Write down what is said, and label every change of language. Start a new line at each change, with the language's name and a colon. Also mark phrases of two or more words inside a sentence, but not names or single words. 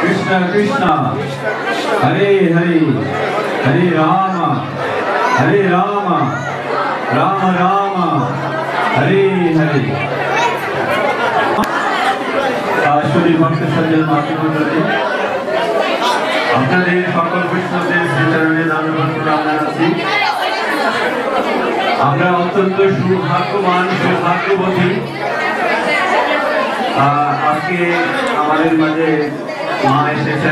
Bangla: कृष्ण कृष्ण हरे हरे हरे राम राम राम हरे हरे। শুদ্ধ ভক্ত সজ্জন মাতৃমণ্ডলী আপনাদের সকল বৈষ্ণবদের শ্রীচরণে দণ্ডবত প্রণাম জানাচ্ছি। আমরা অত্যন্ত সৌভাগ্যবান সৌভাগ্যবতী, আজকে আমাদের মাঝে মা এসেছেন।